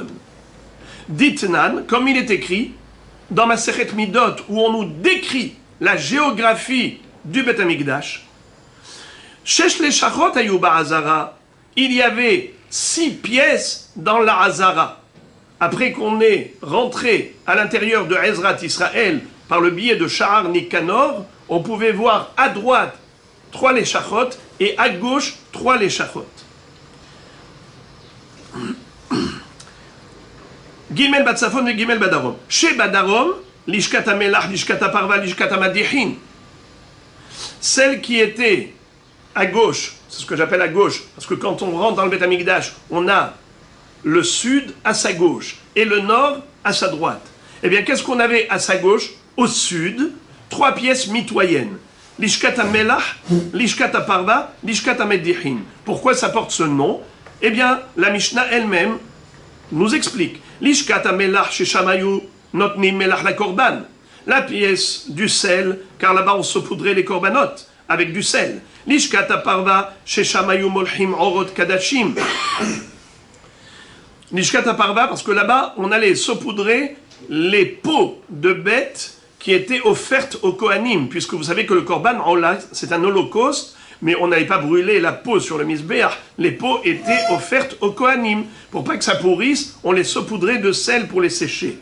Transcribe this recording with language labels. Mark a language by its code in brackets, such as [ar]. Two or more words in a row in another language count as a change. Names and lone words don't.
[fr] Ditnan, comme il est écrit dans Masechet Midot, où on nous décrit la géographie du Beth Amikdash, [he] שש לשכות היו בעזרה, [fr] il y avait 6 pièces dans la Hazara. Après qu'on ait rentré à l'intérieur de Ezrat Israël par le biais de Sha'ar Nikanor, on pouvait voir à droite 3 leshachot et à gauche 3 leshachot. [he] גימל בצפון et גימל בדרום. Chez בדרום, לשכת המלח, לשכת הפרווה, לשכת המדיחין. [fr] Celle qui était à gauche, c'est ce que j'appelle à gauche, parce que quand on rentre dans le Beth Amikdash, on a le sud à sa gauche et le nord à sa droite. Eh bien, qu'est-ce qu'on avait à sa gauche? Au sud, 3 pièces mitoyennes. [he] לשכת המלח, לשכת הפרווה, לשכת המדיחין. [fr] Pourquoi ça porte ce nom? Eh bien, la Mishnah elle-même nous explique. [he] לשכת המלח ששם היו נותנים מלח לקרבן. [fr] La pièce du sel, car là-bas on saupoudrait les korbanot avec du sel. [he] לשכת הפרווה ששם היו מולחים עורות קדשים. [fr] Lishkat HaParva parce que là-bas on allait saupoudrer les peaux de bêtes qui étaient offertes aux Kohanim, puisque vous savez que le korban, c'est un holocauste, mais on n'avait pas brûlé la peau sur le misbéach. Les peaux étaient offertes aux Kohanim. Pour pas que ça pourrisse, on les saupoudrait de sel pour les sécher.